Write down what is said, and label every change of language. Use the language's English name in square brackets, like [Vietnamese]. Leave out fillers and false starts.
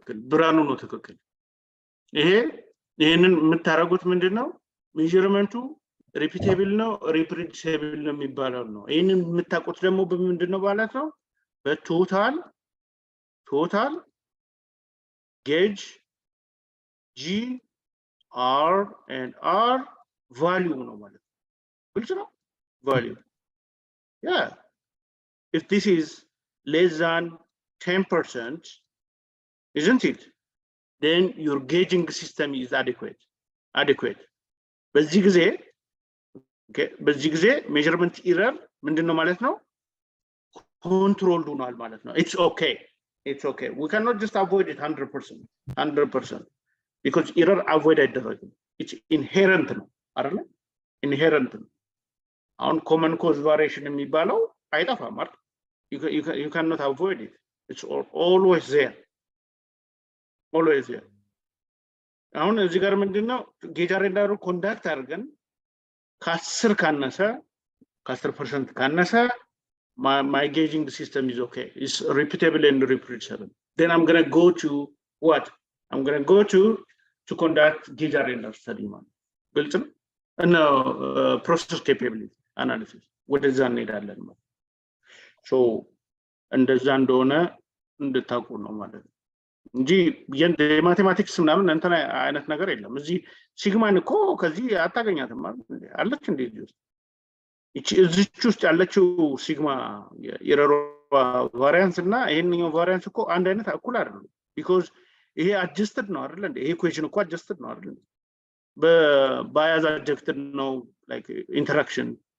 [Amharic] ብርሃኑ ነው ትክክል። ይሄንን የምታደርጉት ምንድነው? ሜጀርመንቱ ሪፒቴብል ነው ሪፕሮዲዩሲብል ነው የሚባለው ነው። ይሄንን የምታውቁት ደግሞ በምንድነው ማለት ነው? በቶታል gauge G R and R value ነው ማለት ነው። ግልጽ ነው? [English] value. Yeah. If this is less than 10%, isn't it? Then your gauging system is adequate. [Amharic] በዚህ ጊዜ measurement error ምንድነው ማለት ነው? [English] controlled [Amharic] ሆኗል ማለት ነው። [English] It's okay. We cannot just avoid it 100%. Because error avoid አይደረግም። It's inherent [Amharic] ነው አይደል? [English] Inherent [Amharic] ነው። አሁን [English] common cause variation [Amharic] የሚባለው አይጠፋም አይደል? [English] You cannot avoid it. It's always there. [Amharic] አሁን እዚህ ጋር ምንድነው ጌጃር እንዳሩ ኮንዳክት አድርገን ከ10 ካነሰ [English] my gauging system is okay. It's repeatable and reproducible. Then I'm going to go to what? I'm going to go to conduct gauge render study. Built in process capability analysis. What is that? So, and the Zandona and the Takuno mother. [Amharic] The mathematics ምናምን እንትን አይነት ነገር የለም እዚህ ሲግማ እኮ ከዚህ አታገኛትም ማለት አለች እንዴ እዚች ውስጥ ያለችው ሲግማ ኤረር ቫሪያንስ እና ይሄንኛው ቫሪያንስ እኮ አንድ አይነት እኩል አይደለም because ይሄ adjusted ነው አይደል እንዴ ይሄ ኢኩዌሽን እኮ adjusted ነው አይደል በባያዝ adjusted ነው like interaction